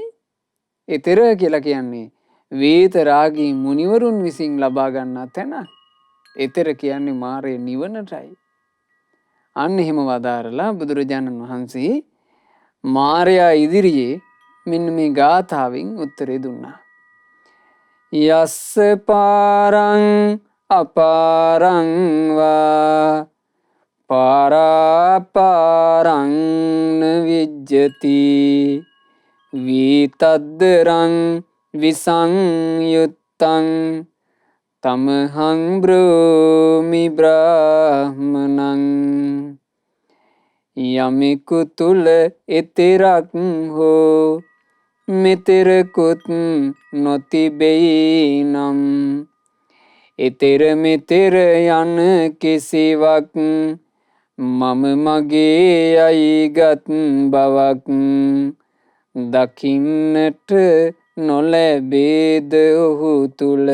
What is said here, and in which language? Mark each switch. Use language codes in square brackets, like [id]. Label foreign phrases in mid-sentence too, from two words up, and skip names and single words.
[si] ඊතර කියලා කියන්නේ වේත රාගී මුනිවරුන් විසින් ලබා ගන්නා තැන. ඊතර කියන්නේ මාරේ නිවනටයි. අන්න එහෙම වදාරලා බුදුරජාණන් වහන්සේ මාරයා ඉදිරියේ මෙන්න මේ ගාථාවෙන් උත්තරේ දුන්නා. [pi] යස්ස පාරං අපාරං වා පාරාපාරං විජ්ජති වීතද්දරං විසංයුත්තං තමහං බ්‍රෝමි බ්‍රාහ්මනං. [si] යමෙකු තුල එතරක් හෝ මෙතරකුත් නොතිබෙයි නම් එතෙර මෙතෙර යන කිසිවක් මම මගේ අයිගත් බවක් දකින්නට නොලැබේද ඔහු තුල.